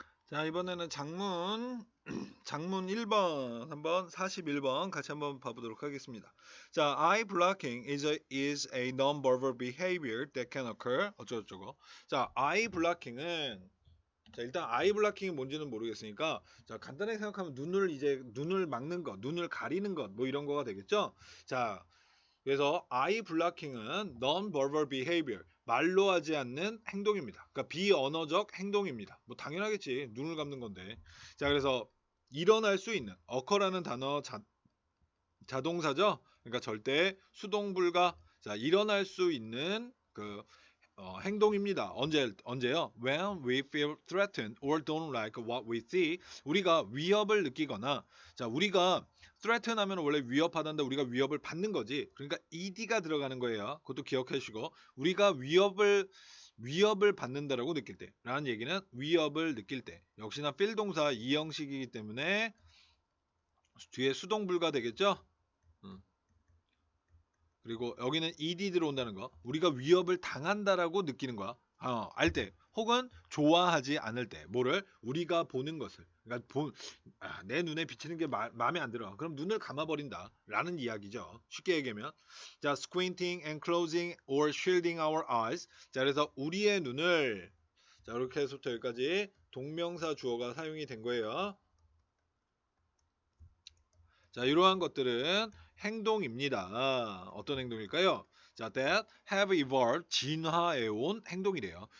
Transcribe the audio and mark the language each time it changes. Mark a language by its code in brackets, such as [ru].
[ko] 자, 이번에는 장문 1번 한번 41번 같이 한번 봐보도록 하겠습니다. [en] 자, eye blocking is a non-verbal behavior that can occur 어쩌고저쩌고. [ko] 자, eye blocking은 자, 일단 eye blocking이 뭔지는 모르겠으니까 자, 간단하게 생각하면 눈을 막는 것, 눈을 가리는 것 뭐 이런 거가 되겠죠? 자, 그래서 eye blocking은 non-verbal behavior, 말로 하지 않는 행동입니다. 그러니까 비언어적 행동입니다. 뭐 당연하겠지. 눈을 감는 건데. 자, 그래서 일어날 수 있는 occur라는 단어 자동사죠. 그러니까 절대 수동 불가. 자, 일어날 수 있는 행동입니다. 언제요? [en] When we feel threatened or don't like what we see. [ko] 우리가 위협을 느끼거나, 자, 우리가 threaten 하면 원래 위협하단다, 우리가 위협을 받는 거지. 그러니까 ed가 들어가는 거예요. 그것도 기억해 주시고, 우리가 위협을 받는다라고 느낄 때, 라는 얘기는 위협을 느낄 때. 역시나 feel 동사 이형식이기 때문에 뒤에 수동 불가 되겠죠? 그리고 여기는 ed 들어온다는 거. 우리가 위협을 당한다라고 느끼는 거야. 알 때. 혹은 좋아하지 않을 때. 뭐를? 우리가 보는 것을. 그러니까 내 눈에 비치는 게 마음에 안 들어. 그럼 눈을 감아버린다. 라는 이야기죠. 쉽게 얘기하면. [en] 자, squinting and closing or shielding our eyes. [ko] 자, 그래서 우리의 눈을 자, 이렇게 해서부터 여기까지 동명사 주어가 사용이 된 거예요. 자, 이러한 것들은 행동입니다. 어떤 행동일까요? 자, that have evolved, 진화해온 행동이래요.